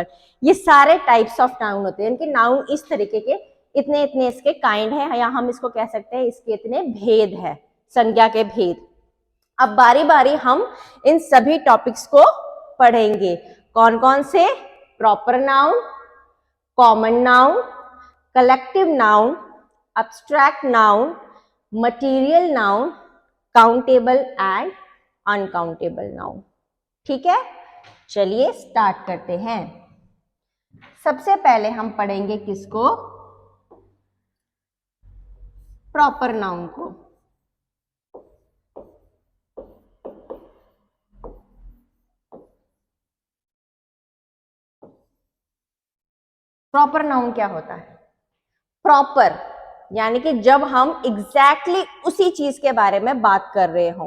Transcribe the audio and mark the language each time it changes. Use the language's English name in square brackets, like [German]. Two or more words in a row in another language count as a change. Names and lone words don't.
[Hindi] ये सारे [English] types of noun [Hindi] होते हैं। इनके नाउन इस तरीके के, इतने इतने इसके काइंड है, या हम इसको कह सकते हैं इसके इतने भेद है, संज्ञा के भेद। अब बारी बारी हम इन सभी टॉपिक्स को पढ़ेंगे। [English] कौन कौन से, proper noun, common noun, collective noun, abstract noun, material noun, countable and uncountable noun। [Hindi] ठीक है, चलिए स्टार्ट करते हैं। सबसे पहले हम पढ़ेंगे किसको, [English] proper noun [Hindi] को। [English] proper noun [Hindi] क्या होता है, प्रॉपर यानी कि जब हम एग्जैक्टली उसी चीज के बारे में बात कर रहे हो।